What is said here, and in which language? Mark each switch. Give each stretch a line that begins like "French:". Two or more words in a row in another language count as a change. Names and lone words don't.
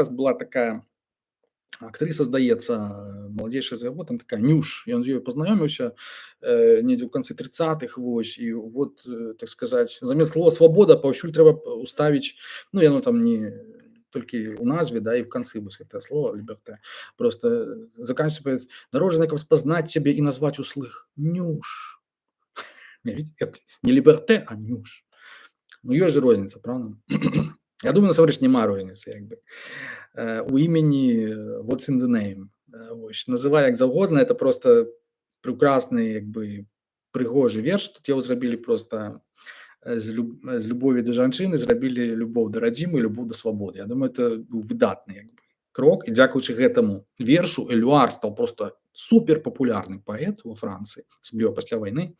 Belarusian: Была такая актрыса, здаецца, маладзейшая за яго, там такая Нюш, ён з ёй пазнаёміўся недзе ў канцы 30-х, вось, і вот, так сказаць, замест слова «свабода» паўсюль трэба ўставіць, ну, яно там не толькі ў назве, да, і в канцы вось гэтае слово «ліберté».
Russian: Просто заканчивается
Belarusian: «народжаны, каб спазнаць цябе і назваць услых». Нюш. Не «ліберté», а Нюш. Ну, ёсць же розніца, правда? Я думаю, насамрэч няма розніцы, як бы. У імені
English: what's in the name.
Belarusian: Вось, называй як заўгодна,
Russian: это просто
Belarusian: прекрасны, як бы, прыгожы верш. Тут яго зрабілі просто з любові да жанчыны, зрабілі любоў да радзімы, любоў да свабоды. Я думаю, это быў выдатны, як бы, крок. І дзякуючы гэтаму вершу Элюар стаў просто супер папулярны паэт во Францыі, асабліва пасля вайны.